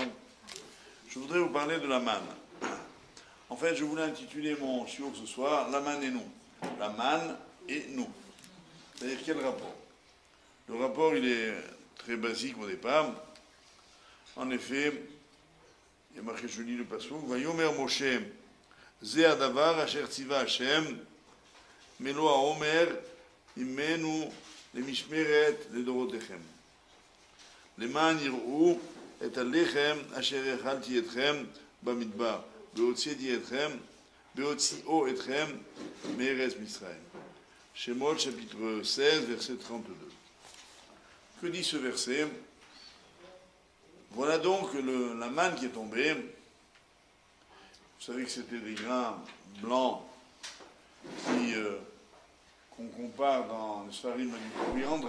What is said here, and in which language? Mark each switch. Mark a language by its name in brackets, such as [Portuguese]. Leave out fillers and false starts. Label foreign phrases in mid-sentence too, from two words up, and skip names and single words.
[French] Je voudrais vous parler de la manne. En fait, je voulais intituler mon shiur ce soir, La manne et nous. La manne et nous. C'est-à-dire, quel rapport? Le rapport, il est très basique au départ. En effet, il y a marqué, je lis le pasuk, [Hebrew] ויאמר משה זה הדבר אשר צוה השם מלא העמר ממנו, למשמרת לדורותיכם. למען יראו את הלחם אשר אכלתי אתכם במדבר, בהוציאו אתכם מארץ מצרים. [French] Shemot chapitre 16, verset 32. Que dit ce verset? Voilà donc la manne qui est tombée. Vous savez que c'était des grains blancs qui... qu'on compare dans les Sfarim à du coriandre.